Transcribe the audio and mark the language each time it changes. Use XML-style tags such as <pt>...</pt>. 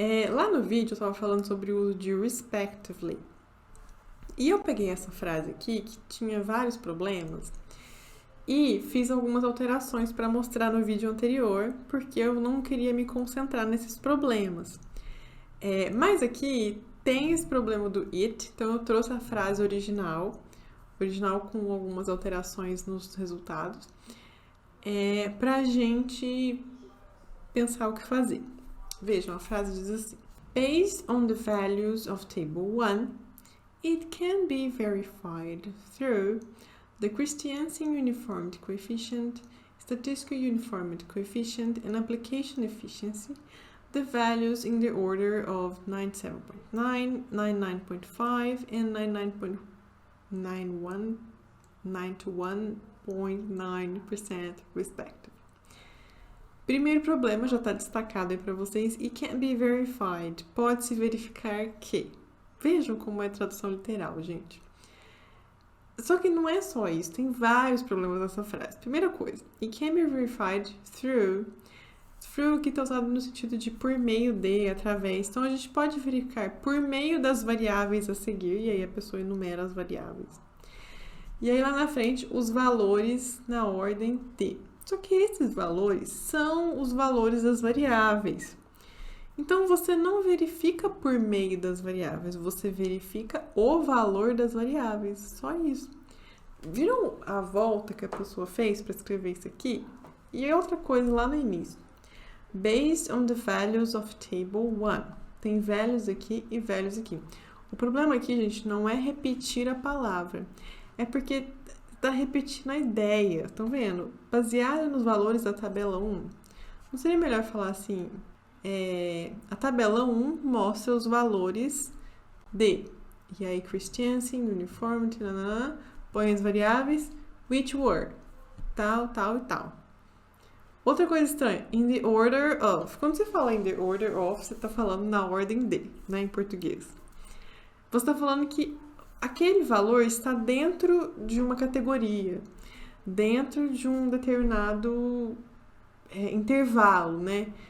<pt>Lá no vídeo eu estava falando sobre o uso de respectively. E eu peguei essa frase aqui, que tinha vários problemas, e fiz algumas alterações para mostrar no vídeo anterior, porque eu não queria me concentrar nesses problemas. Mas aqui tem esse problema do it, então eu trouxe a frase original com algumas alterações nos resultados, pra gente pensar o que fazer. Vejam, a frase diz assim:</pt> <en>Based on the values of table 1, it can be verified through the Christiansen uniformity coefficient, statistical uniformity coefficient, and application efficiency, the values in the order of 97.9, 99.5, and 91.9% respectively.</en> <pt>Primeiro problema já está destacado aí para vocês.</pt> <en>It can be verified.</en> <pt>Pode-se verificar que. Vejam como é a tradução literal, gente. Só que não é só isso. Tem vários problemas nessa frase. Primeira coisa.</pt> <en>It can be verified through.</en> <pt>Through que está usado no sentido de por meio de, através. Então, a gente pode verificar por meio das variáveis a seguir. E aí a pessoa enumera as variáveis. E aí lá na frente, os valores na ordem de. Só que esses valores são os valores das variáveis. Então, você não verifica por meio das variáveis, você verifica o valor das variáveis. Só isso. Viram a volta que a pessoa fez para escrever isso aqui? E outra coisa lá no início.</pt> <en>Based on the values of table 1.</en> <pt>Tem values aqui e values aqui. O problema aqui, gente, não é repetir a palavra. É porque está repetindo a ideia. Estão vendo? Baseado nos valores da tabela 1. Não seria melhor falar assim? A tabela 1 mostra os valores de. E aí, Christiansen, uniformity, põe as variáveis,</pt> <en>which were,</en> <pt>tal, tal e tal. Outra coisa estranha,</pt> <en>in the order of.</en> <pt>Quando você fala</pt> <en>in the order of,</en> <pt>você está falando na ordem de, né, em português. Você está falando que aquele valor está dentro de uma categoria, dentro de um determinado intervalo, né?</pt>